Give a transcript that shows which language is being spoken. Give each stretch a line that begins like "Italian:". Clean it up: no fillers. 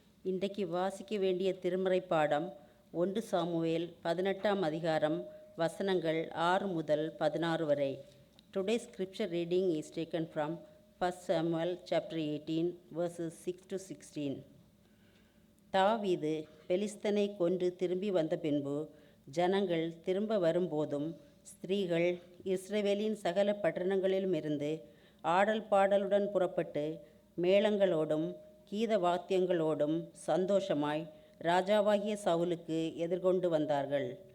Tamil: இன்றைக்கு வாசிக்க வேண்டிய திருமறை பாடம் 1 சாமுவேல் 18ஆம் அதிகாரம் வசனங்கள் 6 முதல் 16 வரை.
English: Today's scripture reading is taken from 1 Samuel chapter 18 verses 6 to 16.
Tamil: தாவீது பெலிஸ்தனை கொன்று திரும்பி வந்த பின்பு ஜனங்கள் திரும்ப வரும்போதும் ஸ்திரீகள் இஸ்ரவேலின் சகல பட்டணங்களிலுமிருந்து ஆடல் பாடலுடன் புறப்பட்டு மேளங்களோடும் கீத வாத்தியங்களோடும் சந்தோஷமாய் ராஜாவாகிய சவுலுக்கு எதிர்கொண்டு வந்தார்கள்.